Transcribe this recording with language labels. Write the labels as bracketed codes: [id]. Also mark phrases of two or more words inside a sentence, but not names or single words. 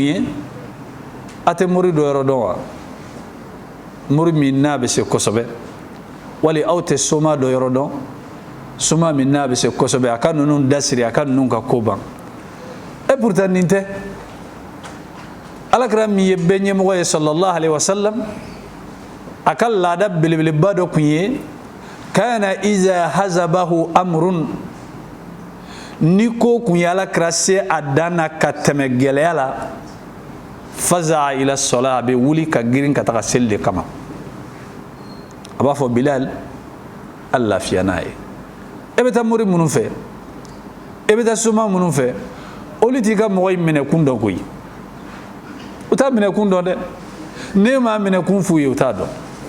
[bm] ye a tɛ mori dɔ yɔrɔ dɔn wa mori min n'a bɛ se kosɛbɛ wali aw tɛ soma dɔ yɔrɔ dɔn soma min n'a bɛ se kosɛbɛ a ka ninnu dasiri a ka ninnu ka ko ban [fr] et pourtant [bm] nin tɛ alakira min ye bɛɛ ɲɛmɔgɔ ye [ar] صلى الله عليه وسلم [bm] a ka laada belebeleba dɔ kun ye [ar] كان إذا حزبه أمر [bm] ni ko kun ye alakira se a dan na ka tɛmɛ gɛlɛya la [ar] فزع إلى الصلاة [bm] a bɛ wuli ka girin ka taga seli de kama a b'a fɔ Bilal a lafiya n'a ye e bɛ taa mori minnu fɛ e bɛ taa suma minnu fɛ olu t'i ka mɔgɔ in minɛ kun dɔn koyi u t'a minɛ kun dɔn dɛ ne m'a minɛ kun f'u ye u t'a dɔn